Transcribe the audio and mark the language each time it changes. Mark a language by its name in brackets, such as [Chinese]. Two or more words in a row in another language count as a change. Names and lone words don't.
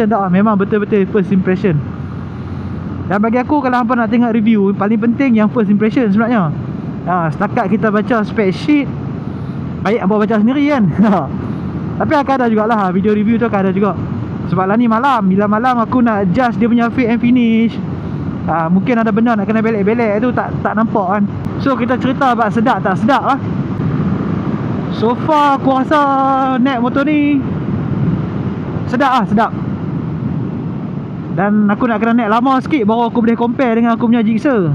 [Malay] Tak, memang betul-betul [English] first impression. [Malay] Dan bagi aku kalau hampa nak tengok review, paling penting yang [English] first impression [Malay] sebenarnya. Setakat kita baca [English] spec sheet, [Malay] baik hampa baca sendiri kan. Tapi akan ada jugalah video review tu, akan ada juga. Sebab lah ni malam, bila malam aku nak adjust dia punya [English] fit and finish, [Malay] mungkin ada benda nak kena belek-belek tu, tak nampak kan. So kita cerita about sedap tak sedap lah. [English] So far [Malay] aku rasa naik motor ni sedap lah, sedap. Dan aku nak kena naik lama sikit baru aku boleh compare dengan aku punya Gixxer.